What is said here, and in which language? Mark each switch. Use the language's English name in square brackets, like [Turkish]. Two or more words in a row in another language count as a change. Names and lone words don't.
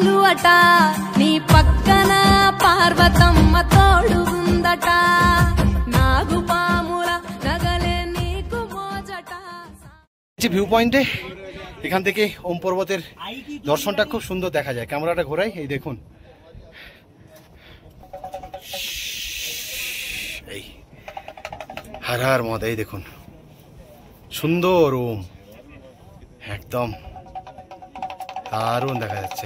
[Telugu] ఉందట నీ పక్కన పార్వతమ్మ తోడుందట నాగుపాముల నగలే నీకు మోజట [Bangla] ভিউ পয়েন্টে এখান থেকে ওম পর্বতের দর্শনটা খুব সুন্দর দেখা যায়। ক্যামেরাটা ঘোরাই, এই দেখুন এই [Hindi] हर हर महादेव, [Bangla] এই দেখুন সুন্দর ওম, একদম দারুণ দেখা যাচ্ছে।